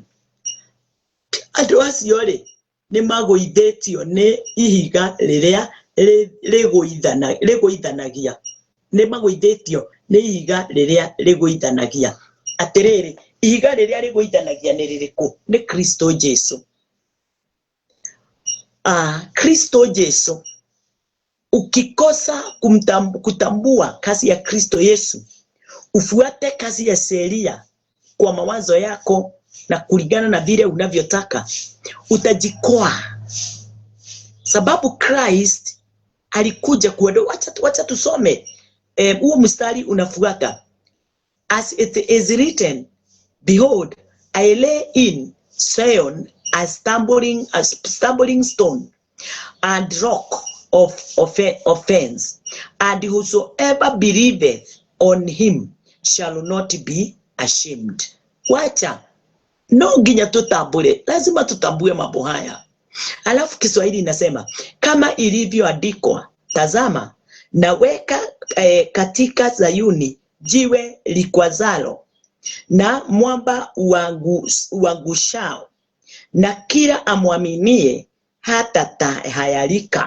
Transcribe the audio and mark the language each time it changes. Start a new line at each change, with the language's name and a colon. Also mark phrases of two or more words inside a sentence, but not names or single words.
Kikuyu: Andu acio ri ni maguithitio ni ihiga riria riguithanagia. Ni maguithitio ni ihiga riria riguithanagia. Atiriri, ihiga riria riguithanagia ni ririku? Ni Kristo Jesu. Kristo Yesu.
Swahili: Ukikosa kutambua kazi ya Kristo Yesu, ufuate kazi ya sheria kwa mawazo yako na kulingana na vile unavyotaka, utajikoa. Sababu Christ alikuja kuondoa. Wacha tusome huo mstari unafuata.
English: As it is written, behold, I lay in Zion a stumbling stone and rock of offense, and whosoever believeth on him shall not be ashamed.
Swahili: Wacha
Kikuyu: no ginya
Swahili: tutambue, lazima tutambue mambo haya. Alafu Kiswahili inasema kama ilivyoandikwa, tazama naweka katika Zayuni jiwe likwazalo na mwamba uangushao, na kila amwaminie hata tahayarika.